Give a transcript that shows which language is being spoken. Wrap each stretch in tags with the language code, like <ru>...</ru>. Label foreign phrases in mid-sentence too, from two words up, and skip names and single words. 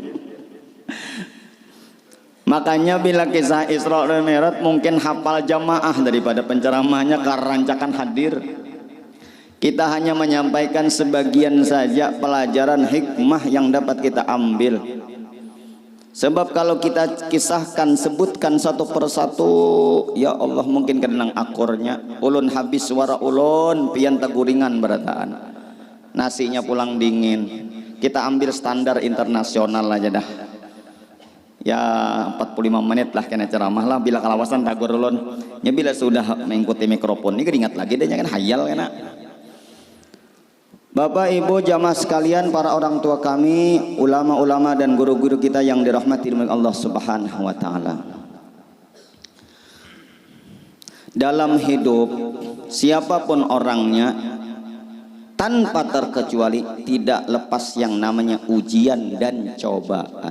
<bjn>Makanya bila kisah Isra dan Mi'raj mungkin hafal jamaah daripada penceramahnya karancakan hadir.</bjn> <id>Kita hanya menyampaikan sebagian saja pelajaran hikmah yang dapat kita ambil. Sebab kalau kita kisahkan, sebutkan satu persatu,</id> <bjn>ya Allah mungkin kenang akurnya. Ulun habis suara ulun, pian teguringan berataan. Nasinya pulang dingin.</bjn> <id>Kita ambil standar internasional aja dah. Ya 45 menit lah kena ceramah lah.</id> <bjn>Bila kalawasan tagur ulun.</bjn> <id>Ya bila sudah mengikuti mikrofon, ini keringat lagi deh, jangan hayal kena. Bapak, Ibu, jamaah sekalian, para orang tua kami, ulama-ulama dan guru-guru kita yang dirahmati oleh Allah</id> <ar>سبحانه وتعالى.</ar> <id>Dalam hidup siapapun orangnya tanpa terkecuali tidak lepas yang namanya ujian dan cobaan.</id>